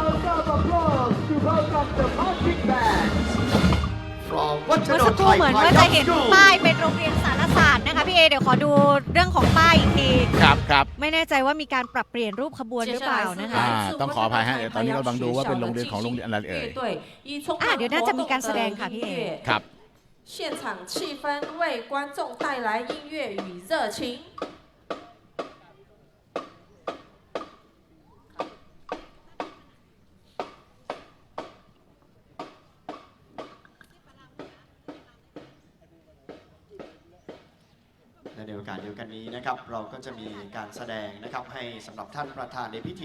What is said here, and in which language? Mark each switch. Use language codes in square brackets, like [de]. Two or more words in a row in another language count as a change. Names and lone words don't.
[th] เมื่อสักครู่เหมือนว่าจะเห็นป้ายเป็นโรงเรียนสารศาสตร์นะคะพี่เอเดี๋ยวขอดูเรื่องของป้ายอีกที ครับ ไม่แน่ใจว่ามีการปรับเปลี่ยนรูปขบวนหรือเปล่านะคะ ต้องขออภัยฮะตอนนี้เรากำลังดูว่าเป็นโรงเรียนของโรงเรียนอะไรเอ่ย เดี๋ยวน่าจะมีการแสดงค่ะพี่เอ ครับ [zh] 现场气氛为观众带来音乐与热情。 [th] ในโอกาสเดียวกันนี้นะครับเราก็จะมีการแสดงนะครับให้สำหรับท่านประธานในพิ